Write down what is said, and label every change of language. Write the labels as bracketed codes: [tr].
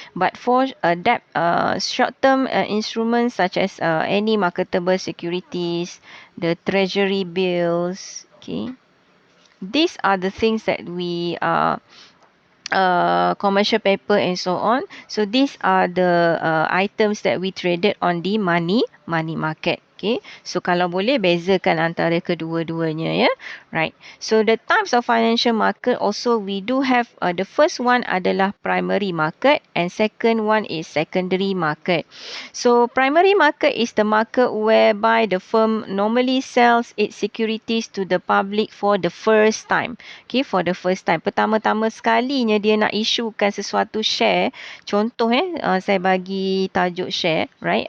[en] But for debt, short-term instruments such as any marketable securities, the treasury bills, okay, these are the things that we commercial paper and so on. So these are the items that we traded on the money market. Okay, so [ms] kalau boleh bezakan antara kedua-duanya, ya, [en] right? So the types of financial market also we do have the first one [ms] adalah [en] primary market, and second one is secondary market. So primary market is the market whereby the firm normally sells its securities to the public for the first time. Okay, for the first time, [ms] pertama-tama sekalinya dia nak issuekan sesuatu share. Contoh saya bagi tajuk share, [en] right?